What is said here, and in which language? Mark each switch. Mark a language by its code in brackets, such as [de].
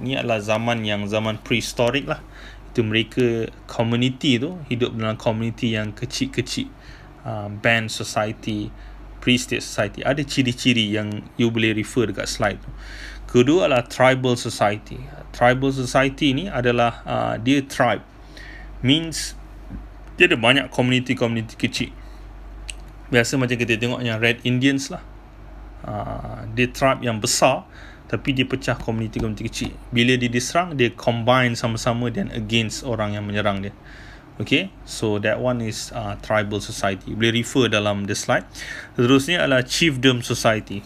[ms] Ini adalah zaman prehistoric lah. Itu mereka community tu hidup dalam community yang kecil-kecil. [en] Band society, pre-state society. [ms] Ada ciri-ciri yang you boleh refer dekat slide tu. Kedua adalah tribal society. Tribal society ni adalah dia tribe. Means dia ada banyak community kecil. Biasa macam kita tengok yang Red Indians lah. Dia tribe yang besar, tapi dia pecah community kecil. Bila dia diserang, dia combine sama-sama dan against orang yang menyerang dia. [en] Okay, so that one is tribal society. [ms] Boleh refer dalam the slide. Seterusnya adalah chiefdom society.